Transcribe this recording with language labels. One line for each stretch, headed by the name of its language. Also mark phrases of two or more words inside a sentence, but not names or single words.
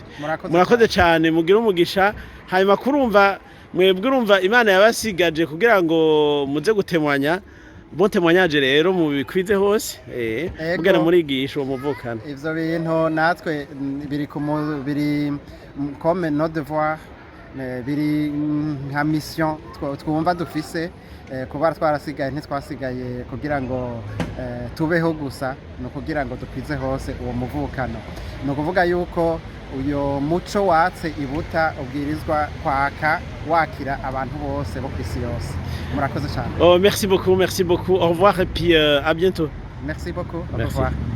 Rundi: Murakoze cyane, mugira umugisha. Hanyuma mwebwe urumva Imana yabasigaje kugira ngo muze gutemwanya,
French: bon témoignage
Rundi: rero mubikwize hose kugira murigisha uwo muvukano. Ivyo bintu natwe biri
French: comme nos devoirs,
Rundi: biri nka mission twumva dufise, kuba twarasigaye ntitwasigaye kugira ngo tubeho gusa, no kugira ngo dukwize hose uwo muvukano. No kuvuga yuko uyo muco watse ibuta ubwirizwa kwaka wakira abantu bose bo kwisi yose. Murakoze cyane.
French: Oh, merci beaucoup, au revoir et puis à bientôt. Merci beaucoup, au revoir.